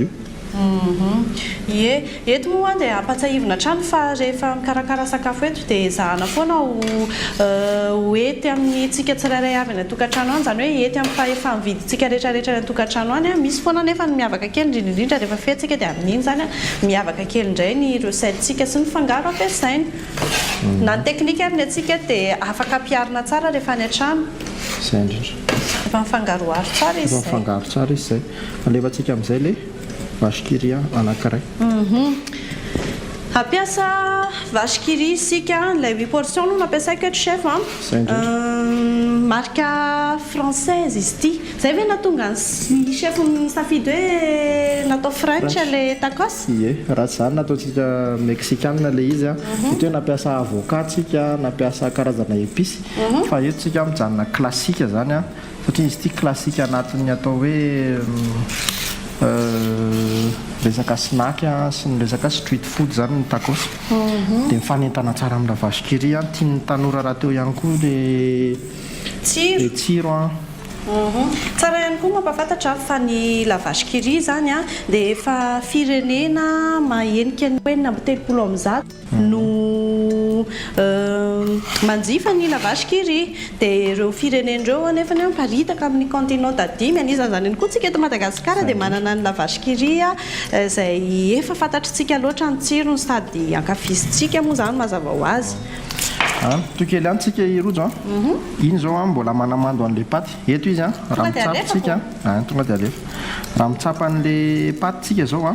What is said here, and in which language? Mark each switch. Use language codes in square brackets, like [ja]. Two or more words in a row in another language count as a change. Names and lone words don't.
[mg] ie eto moa dia ampatsahivina trano fa rehefa mikarakara sakafo eto dia zahana foana ho ety amin'ny tsika tsirairay avy ny tokantrano any zany hoe ety amin'ny efa mividintsika rehetrarehetra ny tokantrano any misy foana nefa ny miavaka kely indrindrindrindra rehefa fetsika dia amin'iny zany miavaka kely indray ny recette-tsika sy ny fangaro ampiasainy na ny teknika ary ny atsika dia afaka ampiarina tsara rehefa any an-trano izay indrindra efa mifangaroaro tsara izy efa mifangaro tsara izy izay alefantsika amin'izay le vache qui rit anankiray ampiasa vache qui rit isika ilay 8 portion no nampiasaiko eto chef [fr] marque française [mg] izy ity izay ve natonga ny chef nisafidy hoe natao French le tacos ie raha tsy izany nataontsika mexicaine le izy eto hoe nampiasa avocat tsika nampiasa karazana épice fa eto tsika mijanona classique zany satria izy ity classique anatin'ny atao hoe resaka snack sy ny resaka [en] street food [mg] zany ny tacos dia mifanentana tsara amin'ny vache qui rit tian'ny tanora raha teo ihany koa le tsiro tsara ihany koa mampafantatra fa ny vache qui rit zany dia efa firenena mahenika ny hoe namby 30 no manjifa ny vache qui rit dia ireo firenen'ireo anefa ny miparitaka amin'ny [fr] continent d'Adimy [mg] anisan'izany ihany koa tsika eto Madagasikara dia manana ny vache qui rit izay efa fantatritsika loatra ny tsirony sady ankafizintsika moa zany mazava ho azy tokely any tsika irojo iny zao mbola manamando an'le paty eto izy raha mitsapatsika tonga dia alefa raha mitsapa an'le paty tsika zao